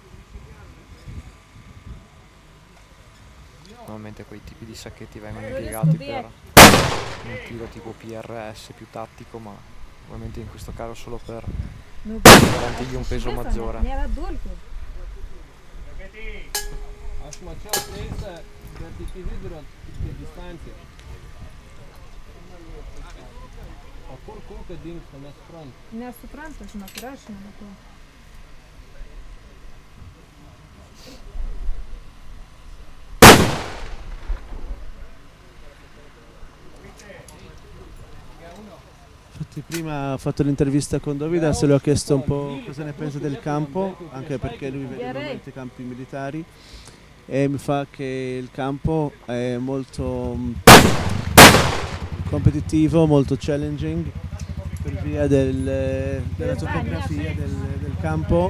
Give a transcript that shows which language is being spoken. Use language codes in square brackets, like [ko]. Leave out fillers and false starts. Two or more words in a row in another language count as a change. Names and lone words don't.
[it] Normalmente quei tipi di sacchetti vengono impiegati per un tiro tipo PRS più tattico, ma ovviamente in questo caso solo per garantirgli un peso maggiore. [lt] Aš mačiau treisą, bet iki vidurio tik distancija. O kur kulka dingsta, nesuprantu. Nesuprantu, žinok, ir aš nematau. [it] Infatti prima ho fatto l'intervista con Davide, se le ho chiesto un po' cosa ne pensa del campo, anche perché lui vede normalmente i campi militari, e mi fa che il campo è molto competitivo, molto challenging per via della topografia del campo.